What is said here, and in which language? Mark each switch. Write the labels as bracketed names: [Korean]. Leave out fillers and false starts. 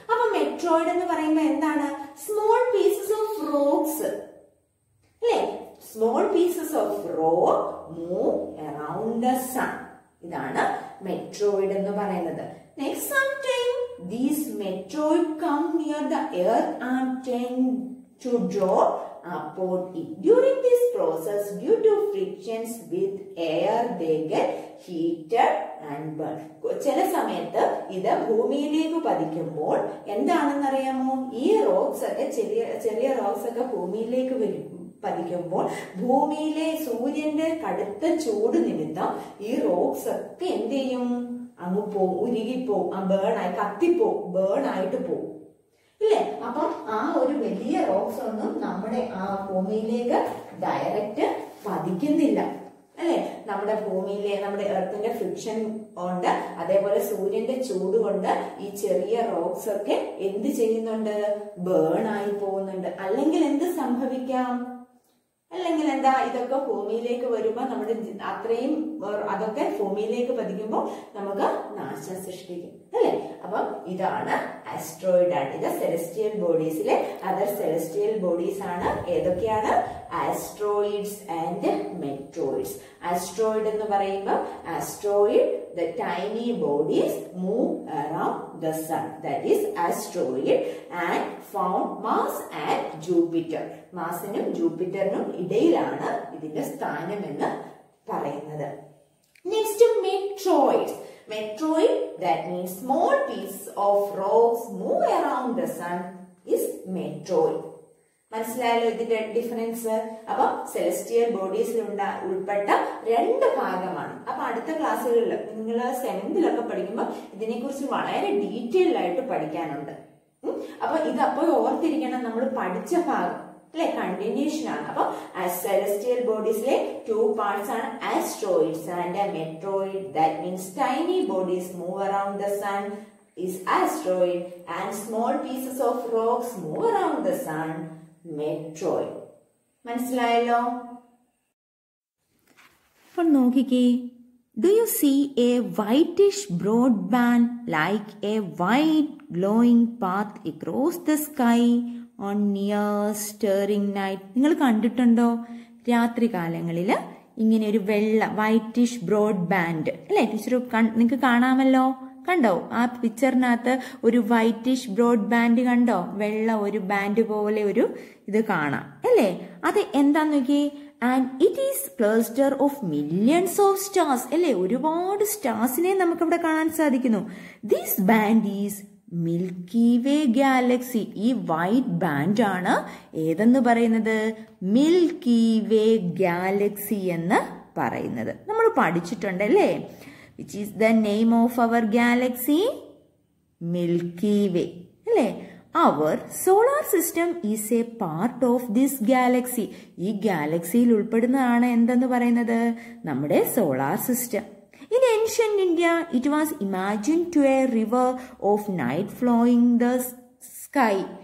[Malayalam] അപ്പൊ മെട്രോയിഡ് എന്ന് പറയുമ്പോൾ എന്താണ്? [English] small pieces of rocks [Malayalam] അല്ലെ? [English] Small pieces of rock move around the sun. [Malayalam] ഇതാണ് മെട്രോയിഡ് എന്ന് പറയുന്നത്. [English] Next, sometime these meteoroid come near the earth and tend to drop upon it. During this process, due to frictions with air, they get heated and burned. [Malayalam] ചില സമയത്ത് ഇത് ഭൂമിയിലേക്ക് പതിക്കുമ്പോൾ എന്താണെന്ന് അറിയാമോ? ഈ റോക്സ് ഒക്കെ ചെറിയ റോക്സ് ഒക്കെ ഭൂമിയിലേക്ക് പതിക്കുമ്പോൾ ഭൂമിയിലെ സൂര്യന്റെ കടുത്ത ചൂട് നിമിത്തം ഈ റോക്സ് ഒക്കെ എന്ത് ചെയ്യും? അങ്ങ് പോവും, ഉരുകിപ്പോവും, കത്തിപ്പോവും, ബേൺ ആയിട്ട് പോവും ഇല്ലേ? അപ്പം ആ ഒരു വലിയ റോക്സ് ഒന്നും നമ്മുടെ ആ ഭൂമിയിലേക്ക് ഡയറക്റ്റ് പതിക്കുന്നില്ല അല്ലെ? നമ്മുടെ ഭൂമിയിലെ, നമ്മുടെ എർത്തിന്റെ ഫ്രിക്ഷൻ കൊണ്ട്, അതേപോലെ സൂര്യന്റെ ചൂട് കൊണ്ട് ഈ ചെറിയ റോക്സ് ഒക്കെ എന്ത് ചെയ്യുന്നുണ്ട്? ബേൺ ആയി പോകുന്നുണ്ട്. അല്ലെങ്കിൽ എന്ത് സംഭവിക്കാം? അല്ലെങ്കിൽ എന്താ? ഇതൊക്കെ ഭൂമിയിലേക്ക് വരുമ്പോൾ നമ്മുടെ അത്രയും അതൊക്കെ ഭൂമിയിലേക്ക് പതിക്കുമ്പോൾ നമുക്ക് നാശം സൃഷ്ടിക്കും അല്ലെ? അപ്പം ഇതാണ് ആസ്ട്രോയിഡ് ആണ്. ഇത് സെലസ്റ്റിയൽ ബോഡീസിലെ അതർ സെലസ്റ്റിയൽ ബോഡീസ് ആണ്. ഏതൊക്കെയാണ്? [English] Asteroids and meteoroids. [Malayalam] ആസ്ട്രോയിഡ് എന്ന് പറയുമ്പോൾ asteroid [English] the tiny bodies move around the sun, that is asteroid, and found Mars and Jupiter. [Malayalam] മാർസിനും ജൂപ്പിറ്ററിനും ഇടയിലാണ് ഇതിന്റെ സ്ഥാനം എന്ന് പറയുന്നത്. [English] Next, meteoroids. Meteoroid, that means small piece of rocks move around the sun, is metroid. [Malayalam] മനസ്സിലായല്ലോ ഇതിന്റെ difference? അപ്പൊ celestial ബോഡീസിൽ ഉൾപ്പെട്ട രണ്ട് ഭാഗമാണ്. അപ്പൊ അടുത്ത ക്ലാസ്സുകളിൽ നിങ്ങൾ 7th പഠിക്കുമ്പോൾ ഇതിനെക്കുറിച്ച് വളരെ ഡീറ്റെയിൽഡ് ആയിട്ട് പഠിക്കാനുണ്ട്. അപ്പൊ ഇതപ്പോൾ ഓർത്തിരിക്കണം, നമ്മൾ പഠിച്ച ഭാഗം അല്ലെ കണ്ടിന്യൂഷൻ ആണ്. അപ്പൊ സെലസ്റ്റിയൽ ബോഡീസിലെ 2 parts ആണ് asteroids and മെട്രോയിഡ്. [English] That means tiny bodies move around the sun is asteroid and small pieces of rocks move around the sun, metroid. [Malayalam] മനസ്സിലായല്ലോ? അപ്പോൾ നോക്കിക്കേ, [English] do you see a whitish broad band like a white glowing path across the sky on near stirring night? [Malayalam] നിങ്ങൾ കണ്ടിട്ടുണ്ടോ? രാത്രി കാലങ്ങളിൽ ഇങ്ങനെ ഒരു വെള്ള വൈറ്റിഷ് ബ്രോഡ് ബാൻഡ് അല്ലെ? ടീച്ചർ നിങ്ങൾക്ക് കാണാമല്ലോ. കണ്ടോ? ആ പിക്ചറിനകത്ത് ഒരു വൈറ്റിഷ് ബ്രോഡ് ബാൻഡ് കണ്ടോ? വെള്ള ഒരു ബാൻഡ് പോലെ ഒരു ഇത് കാണാം അല്ലേ? അത് എന്താന്ന് നോക്കിയേ. [English] And it is cluster of millions of stars അല്ലേ? [Malayalam] ഒരുപാട് സ്റ്റാർസിനെ നമുക്ക് ഇവിടെ കാണാൻ സാധിക്കുന്നു. [English] This band is Milky Way galaxy. [Malayalam] ഈ വൈറ്റ് ബാൻഡ് ആണ് ഏതെന്ന് പറയുന്നത്? മിൽക്കി വേ ഗാലക്സി എന്ന് പറയുന്നത്. നമ്മൾ പഠിച്ചിട്ടുണ്ടല്ലേ? [English] Which is the name of our galaxy? Milky Way. അല്ലേ? Our solar system is a part of this galaxy. [Malayalam] ഈ ഗാലക്സിയിൽ ഉൾപ്പെടുന്നതാണ് എന്തെന്ന് പറയുന്നത്? നമ്മുടെ solar system. [English] In ancient India, it was imagined to a river of night flowing the sky.